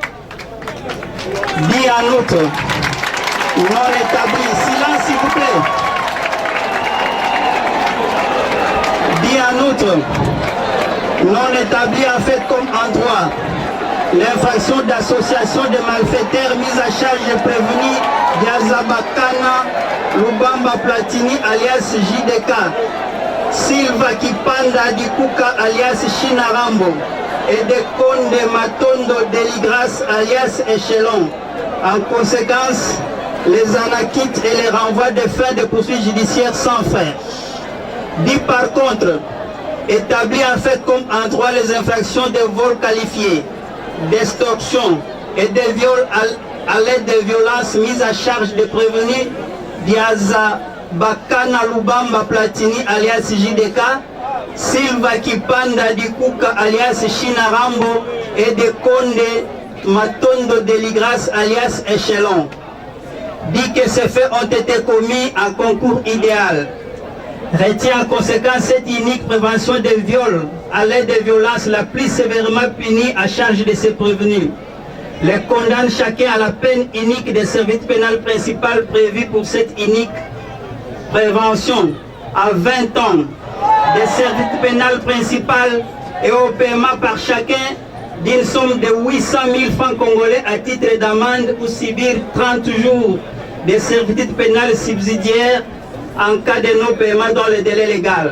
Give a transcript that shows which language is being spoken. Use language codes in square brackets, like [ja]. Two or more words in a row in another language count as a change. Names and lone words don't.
[fr] Dit en outre, non établi, silence s'il vous plaît. Dit en outre, non établi en fait comme en droit, l'infraction d'association de malfaiteurs mise à charge de prévenu Diazabakana Lubamba Platini alias JDK, Silva Kipanda Dikuka alias Shinarambo et Dekonde Matondo Deligras alias Échelon. En conséquence, les en acquittent et les renvoient de fins de poursuites judiciaires sans frais. Dit par contre, établi en fait comme en droit les infractions de vol qualifié, d'extorsion et de viol à l'aide de violences mises à charge de prévenus Diaza Bakana Lubamba Platini alias JDK, Silva Kipanda Dikuka alias Shinarambo et Dekonde Matondo Deligras alias Échelon. Dit que ces faits ont été commis en concours idéal. Retient en conséquence cette unique prévention des viols à l'aide de violences la plus sévèrement punie à charge de ces prévenus. Les condamne chacun à la peine unique de servitude pénale principale prévue pour cette unique prévention à 20 ans de servitude pénale principale et au paiement par chacun d'une somme de 800 000 francs congolais à titre d'amende ou subir 30 jours de servitude pénale subsidiaire en cas de non-paiement dans le délai légal.